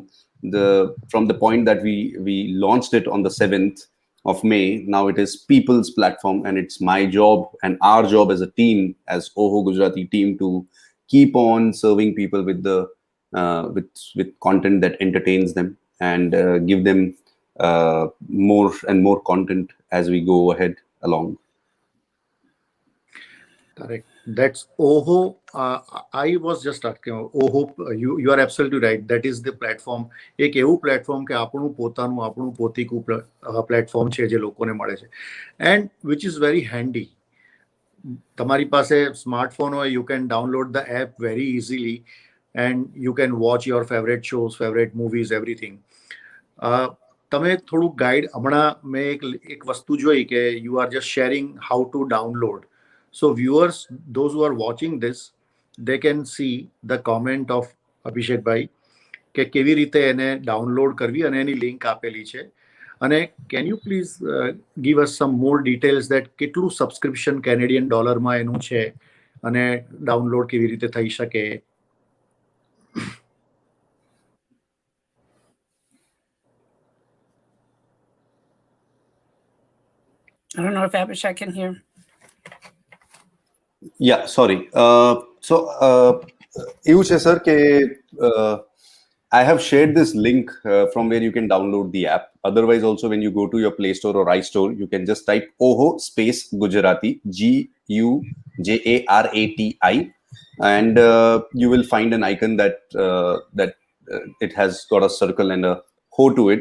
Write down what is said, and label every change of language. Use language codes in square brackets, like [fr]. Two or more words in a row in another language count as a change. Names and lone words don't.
[en] From the point that we launched it on the 7th of May, now it is people's platform, and it's my job and our job as a team, as OHO Gujarati team, to keep on serving people with the with content that entertains them, and give them more and more content as we go ahead along. Correct. That's OHO. I was just asking OHO. You are absolutely right. That is the platform. [gu] એક એવું પ્લેટફોર્મ કે આપણું પોતાનું આપણું પોતીકું પ્લેટફોર્મ છે જે લોકોને મળે છે, [en] and which is very handy. [gu] તમારી પાસે સ્માર્ટફોન હોય, [en] you can download the app very easily, and you can watch your favorite shows, favorite movies, everything. [gu] તમે થોડું ગાઈડ, હમણાં મેં એક વસ્તુ જોઈ કે [en] you are just sharing how to download. So viewers, those who are watching this, they can see the comment of Abhishek Bhai [gu] કે કેવી રીતે એને ડાઉનલોડ કરવી, અને એની લિંક આપેલી છે. અને [en] can you please give us some more details that [gu] કેટલું સબસ્ક્રિપ્શન કેનેડિયન ડોલરમાં એનું છે અને ડાઉનલોડ કેવી રીતે થઈ શકે? [en] I don't know if Abhishek can hear. Yeah, sorry. [gu] એવું છે સર કે [en] I have shared this link from where you can download the app. Otherwise, also when you go to your Play Store or iStore, you can just type OHO space Gujarati, Gujarati, and you will find an icon that it has got a circle and a ho to it.